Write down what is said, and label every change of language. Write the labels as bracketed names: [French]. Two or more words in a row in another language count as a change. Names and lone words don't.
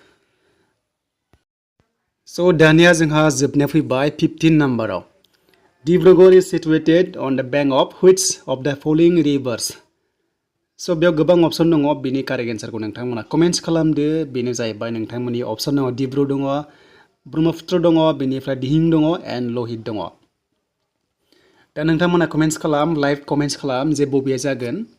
[Bodo] स' दानिया जोंहा जोबनाया फैबाय 15 नाम्बाराव डिब्रुगड़ [English] is situated on the bank of which of the following rivers [Bodo] स' बेयाव गोबां अपसन दङ बेनि कारेक्ट एन्सारखौ नोंथांमोना कमेन्ट्स खालामदो बेनो जाहैबाय नोंथांमोननि अपसन दङ डिब्रु दङ ब्रह्मपुत्र दङ बेनिफ्राय दिहिं दङ एन्ड लहित दङ दा नोंथांमोना कमेन्ट्स खालाम [English] live comments [Bodo] खालाम जे बबेया जागोन